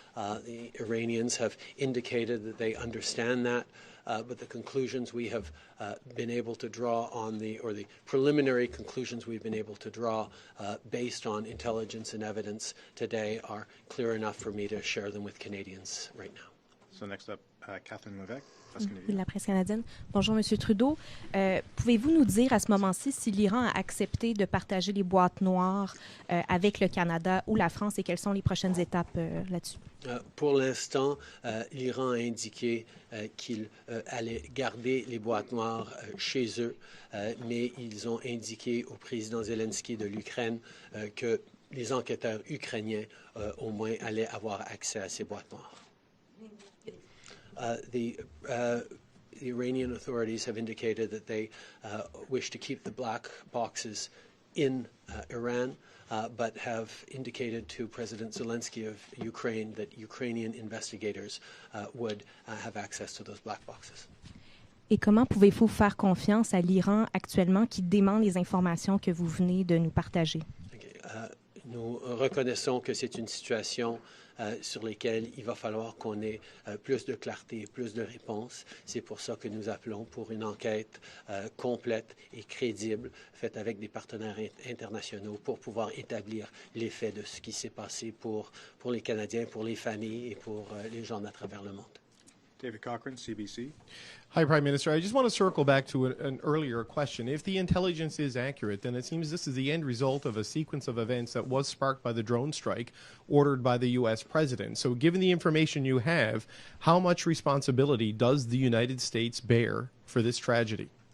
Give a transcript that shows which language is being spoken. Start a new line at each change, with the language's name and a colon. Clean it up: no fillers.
English: The Iranians have indicated that they understand that, but the conclusions we have been able to draw on the preliminary conclusions we've been able to draw based on intelligence and evidence today are clear enough for me to share them with Canadians right now. So next up, Catherine Levesque.
French: La presse canadienne. Bonjour, M. Trudeau. Pouvez-vous nous dire à ce moment-ci si l'Iran a accepté de partager les boîtes noires avec le Canada ou la France et quelles sont les prochaines étapes là-dessus? Pour l'instant, l'Iran a indiqué qu'il allait garder les boîtes noires chez eux, mais ils ont indiqué au président Zelensky de l'Ukraine que les enquêteurs ukrainiens, au moins, allaient avoir accès à ces boîtes noires.
English: The Iranian authorities have indicated that they wish to keep the black boxes in Iran, but have indicated to President Zelensky of Ukraine that Ukrainian investigators would have access to those black boxes.
French: Et comment pouvez-vous faire confiance à l'Iran actuellement qui demande les informations que vous venez de nous partager? Nous reconnaissons que c'est une situation sur lesquelles il va falloir qu'on ait plus de clarté et plus de réponses. C'est pour ça que nous appelons pour une enquête complète et crédible, faite avec des partenaires internationaux pour pouvoir établir les faits de ce qui s'est passé pour les Canadiens, pour les familles et pour les gens à travers le monde.
English: David Cochrane, CBC. Hi, Prime Minister. I just want to circle back to an earlier question. If the intelligence is accurate, then it seems this is the end result of a sequence of events that was sparked by the drone strike ordered by the U.S. president. So given the information you have, how much responsibility does the United States bear for this tragedy?